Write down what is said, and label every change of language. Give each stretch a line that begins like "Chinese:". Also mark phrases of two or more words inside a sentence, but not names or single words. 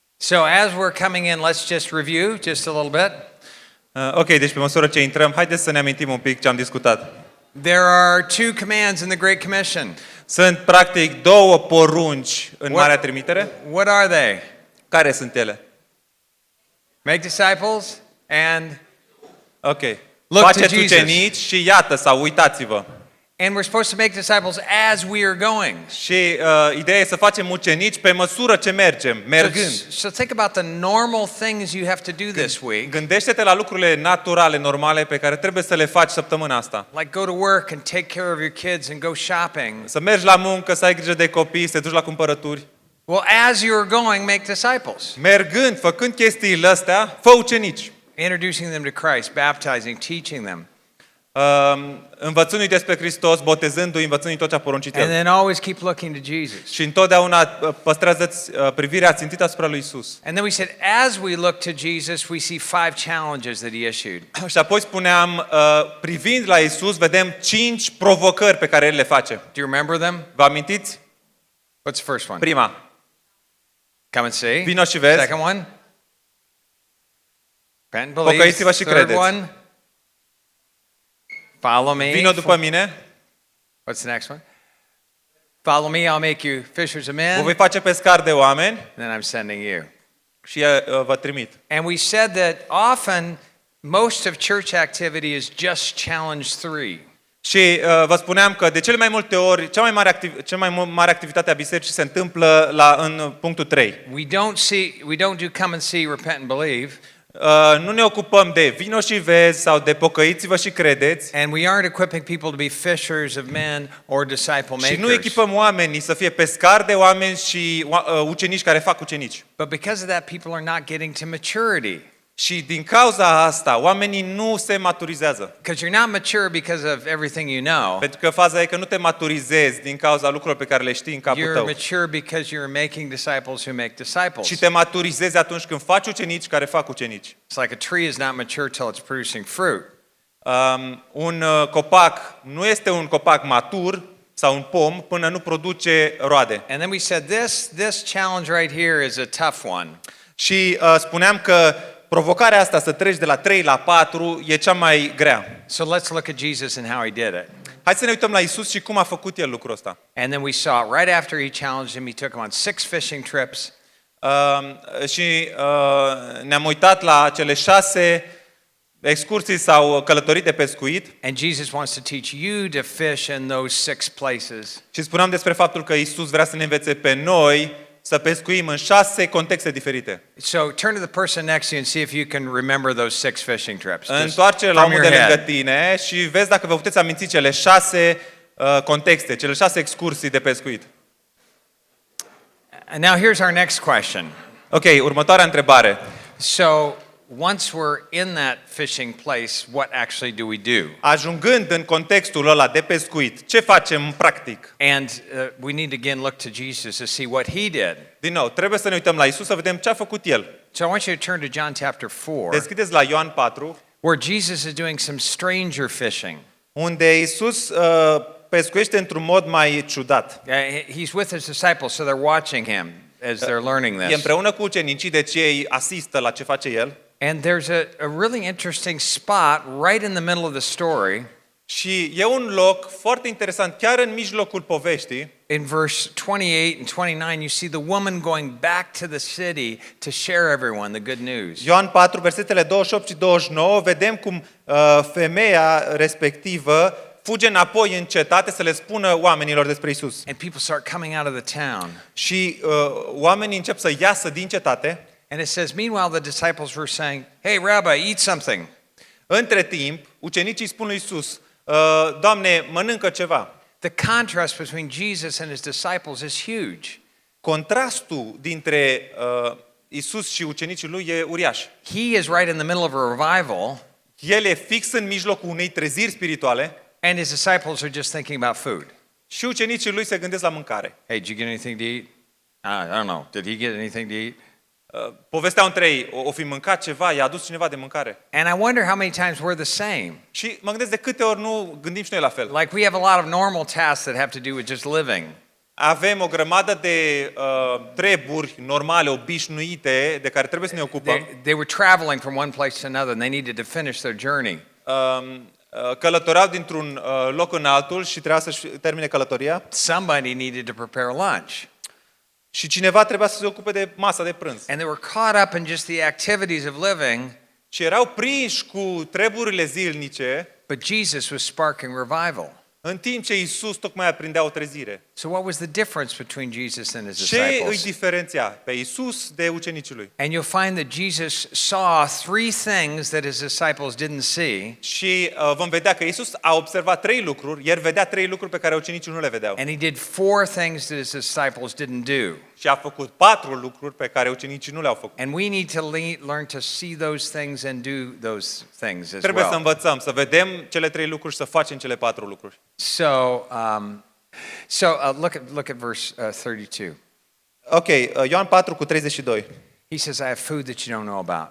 English: So as we're coming in, let's just review just a little bit.
Romanian: Ok, deci pe măsură ce intrăm, haideți să ne amintim un pic ce am discutat.
English: There are two commands in the Great Commission.
Romanian: Sunt practic două porunci în Marea Trimitere.
English: What are they?
Romanian: Care sunt ele?
English: Make disciples and Ok. Look to
Romanian: Faceți
English: Jesus.
Romanian: ucenici și iată sau uitați-vă.
English: we're supposed to make disciples as we are going.
Romanian: Și ideea e să facem ucenici pe măsură ce mergem, mergând.
English: So think about the normal things you have to do this week.
Romanian: Gândește-te la lucrurile naturale, normale pe care trebuie să le faci săptămâna asta.
English: Like go to work and take care of your kids and go shopping.
Romanian: Să mergi la muncă, să ai grijă de copii, să te duci la cumpărături.
English: Well, as you're going, make disciples.
Romanian: Mergând, făcând chestiile astea, fă ucenici.
English: Introducing them to Christ, baptizing, teaching them.
Romanian: Învățându-i despre Hristos, botezându-i, învățându-i tot ce a poruncit
English: And
Romanian: El.
English: then always keep looking to Jesus.
Romanian: Și întotdeauna păstrează-ți privirea țintită asupra lui Isus.
English: And then we said, as we look to Jesus, we see 5 challenges that he issued.
Romanian: Și apoi spuneam, privind la Isus, vedem 5 provocări pe care El le face.
English: Do you remember them?
Romanian: Vă amintiți?
English: What's the first one?
Romanian: Prima,
English: Come and see.
Romanian: vino și vezi.
English: Second one? Repent and believe.
Romanian: Pocăiți-vă și
English: Third
Romanian: credeți.
English: one? Follow me.
Romanian: Vino după mine,
English: What's the next one? Follow me, I'll make you fishers of men.
Romanian: vă voi face pescar de oameni
English: And then I'm sending you.
Romanian: și vă trimit.
English: And we said that often most of church activity is just challenge 3.
Romanian: Și vă spuneam că de cele mai multe ori, cea mai mare activitate a bisericii se întâmplă în punctul 3.
English: We don't do come and see, repent and believe.
Romanian: Nu ne ocupăm de vino și vezi sau de pocăiți-vă și credeți.
English: And we aren't equipping people to be fishers of men or disciple
Romanian: Și nu
English: makers.
Romanian: echipăm oamenii să fie pescari de oameni și ucenici care fac ucenici.
English: But because of that, people are not getting to maturity.
Romanian: Și din cauza asta, oamenii nu se maturizează.
English: Because you're not mature because of everything you know.
Romanian: Pentru că faza e că nu te maturizezi din cauza lucrurilor pe care le știi în capul
English: You're
Romanian: tău.
English: mature because you're making disciples who make disciples.
Romanian: Și te maturizezi atunci când faci ucenici care fac ucenici.
English: It's like a tree is not mature till it's producing fruit.
Romanian: Un copac nu este un copac matur sau un pom până nu produce roade.
English: And then we said this challenge right here is a tough one.
Romanian: Și spuneam că provocarea asta să treci de la 3 la 4 e cea mai grea.
English: So let's look at Jesus and how he did it.
Romanian: Hai să ne uităm la Isus și cum a făcut El lucrul ăsta.
English: And then we saw right after he challenged him, he took him on 6 fishing trips.
Romanian: Și ne-am uitat la cele 6 excursii sau călătorii de pescuit.
English: And Jesus wants to teach you to fish in those 6 places.
Romanian: Și spuneam despre faptul că Isus vrea să ne învețe pe noi să pescuim în 6 contexte diferite.
English: So turn to the person next to you and see if you can remember those 6 fishing trips. Just
Romanian: Întoarce-le la
English: from
Romanian: omul
English: your
Romanian: de lângă
English: head.
Romanian: tine și vezi dacă vă puteți aminti cele 6 contexte, cele 6 excursii de pescuit.
English: And now here's our next question.
Romanian: Ok, următoarea întrebare.
English: So once we're in that fishing place, what actually do we do?
Romanian: Ajungând în contextul ăla de pescuit, ce facem practic?
English: And we need to again look to Jesus to see what he did.
Romanian: Din nou, trebuie să ne uităm la Isus să vedem ce a făcut El.
English: So I want you to turn to John chapter 4,
Romanian: Deschideți la Ioan 4,
English: where Jesus is doing some stranger fishing.
Romanian: unde Isus pescuiește într-un mod mai ciudat.
English: He's with his disciples, so they're watching him as they're learning
Romanian: E
English: this.
Romanian: împreună cu ucenicii, deci ei asistă la ce face El.
English: And there's a really interesting spot right in the middle of the story.
Romanian: Și e un loc foarte interesant, chiar în mijlocul poveștii.
English: In verse 28 and 29, you see the woman going back to the city to share everyone the good news.
Romanian: Ioan 4, versetele 28 și 29, vedem cum femeia respectivă fuge înapoi în cetate să le spună oamenilor despre Isus.
English: And people start coming out of the town.
Romanian: Și oamenii încep să iasă din cetate.
English: And it says, meanwhile, the disciples were saying, hey, Rabbi, eat something.
Romanian: Între timp, ucenicii spun lui Isus, Doamne, mănâncă ceva.
English: The contrast between Jesus and his disciples is huge.
Romanian: Contrastul dintre Isus și ucenicii lui e uriaș.
English: He is right in the middle of a revival,
Romanian: El e fix în mijlocul unei treziri spirituale
English: and his disciples are just thinking about food.
Romanian: și ucenicii lui se gândesc la mâncare.
English: Hey, did you get anything to eat? I don't know. Did he get anything to eat?
Romanian: Povesteau între ei, o fi mâncat ceva, i-a adus cineva de mâncare.
English: And I wonder how many times we're the same.
Romanian: Și mă gândesc de câte ori nu gândim și noi la fel.
English: Like we have a lot of normal tasks that have to do with just living.
Romanian: Avem o grămadă de treburi normale, obișnuite, de care trebuie să ne ocupăm.
English: They were traveling from one place to another and they needed to finish their journey.
Romanian: Călătoreau dintr-un loc în altul și trebuia să-și termine călătoria.
English: Somebody needed to prepare lunch.
Romanian: Și cineva trebuia să se ocupe de masa de prânz.
English: And they were caught up in just the activities of living,
Romanian: Și erau prinși cu treburile zilnice,
English: but Jesus was sparking revival.
Romanian: în timp ce Iisus tocmai aprindea o trezire.
English: So what was the difference between Jesus and his
Romanian: Ce îi
English: disciples?
Romanian: diferenția pe Iisus de ucenicii lui?
English: And you'll find that Jesus saw three things that his disciples didn't see,
Romanian: Și vom vedea că Iisus a observat 3 lucruri, el vedea 3 lucruri pe care ucenicii nu le vedeau.
English: and he did four things that his disciples didn't do.
Romanian: Și a făcut 4 lucruri pe care ucenicii nu le-au făcut.
English: And we need to learn to see those things and do those things as
Romanian: Trebuie să
English: well.
Romanian: învățăm, să vedem cele 3 lucruri și să facem cele 4 lucruri.
English: Look at verse 32.
Romanian: Ok, Ioan 4:32.
English: He says, I have food that you don't know about.